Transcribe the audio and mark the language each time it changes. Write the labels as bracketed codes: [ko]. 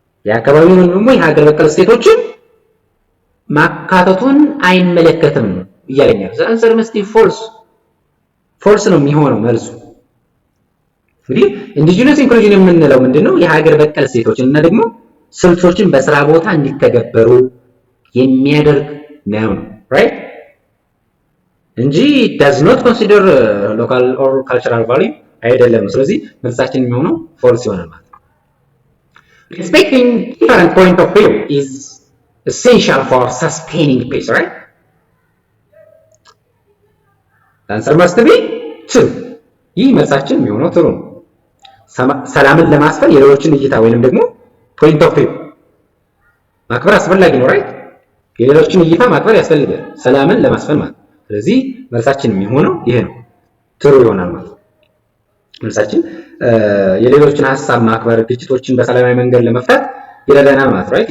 [am] የአካባቢውን ወይም ደግሞ የሀገር በቀል እሴቶችን ማካተቱን አይመለከትም ነው እያለኛል። [en] the answer must be false [am] ነው የሚሆነው መልሱ። እንግዲህ indigenous inclusion የምንለው ምንድነው? የሀገር በቀል እሴቶችን እና ደግሞ ስልቶችን በስራ ቦታ እንዲተገበሩ የሚያደርግ ነው right እንጂ [en] does not consider local or cultural value [am] አይደለም። ስለዚህ መልሳችን የሚሆነው false ይሆናል ማለት ነው። [en] Respecting different point of view is essential for sustaining peace, right? The answer must be true. [am] ይህ መልሳችን የሚሆነው true ነው። ሰላምን ለማስፈን የሌሎችን እይታ ወይንም ደግሞ point of view ማክበር አስፈላጊ ነው right? የሌሎችን እይታ ማክበር ያስፈልጋል ሰላምን ለማስፈን ማለት። ስለዚህ መልሳችን የሚሆነው ይሄ ነው true ይሆናል ማለት ነው። መልሳችን የሌሎችን ሐሳብ ማክበር ግጭቶችን በሰላማዊ መንገድ ለመፍታት ይረዳናል ማለት right?